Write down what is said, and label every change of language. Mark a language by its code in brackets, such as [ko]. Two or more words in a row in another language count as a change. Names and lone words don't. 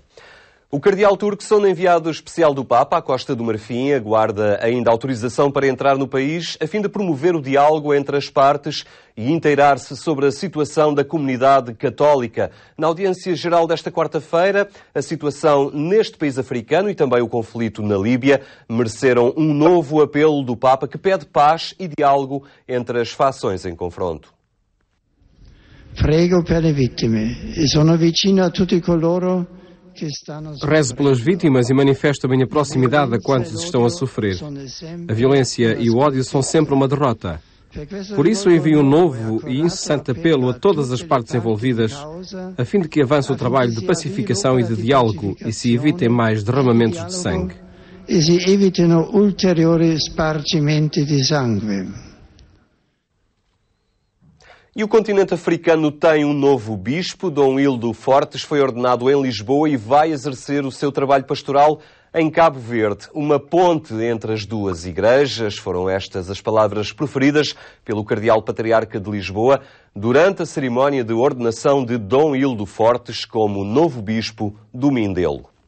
[pt] O cardeal Turkson, enviado especial do Papa à Costa do Marfim, aguarda ainda autorização para entrar no país, a fim de promover o diálogo entre as partes e inteirar-se sobre a situação da comunidade católica. Na audiência geral desta quarta-feira, a situação neste país africano e também o conflito na Líbia mereceram um novo apelo do Papa que pede paz e diálogo entre as fações em confronto. [it] Prego per le vittime e sono vicino a tutti coloro. [pt] Rezo pelas vítimas e manifesto a minha proximidade a quantos estão a sofrer. A violência e o ódio são sempre uma derrota. Por isso envio um novo e incessante apelo a todas as partes envolvidas, a fim de que avance o trabalho de pacificação e de diálogo e se evitem mais derramamentos de sangue. [it] E se evitino ulteriori spargimenti di sangue. [pt] E o continente africano tem um novo bispo. Dom Hildo Fortes foi ordenado em Lisboa e vai exercer o seu trabalho pastoral em Cabo Verde. Uma ponte entre as duas igrejas. Foram estas as palavras proferidas pelo cardeal patriarca de Lisboa durante a cerimónia de ordenação de Dom Hildo Fortes como novo bispo do Mindelo.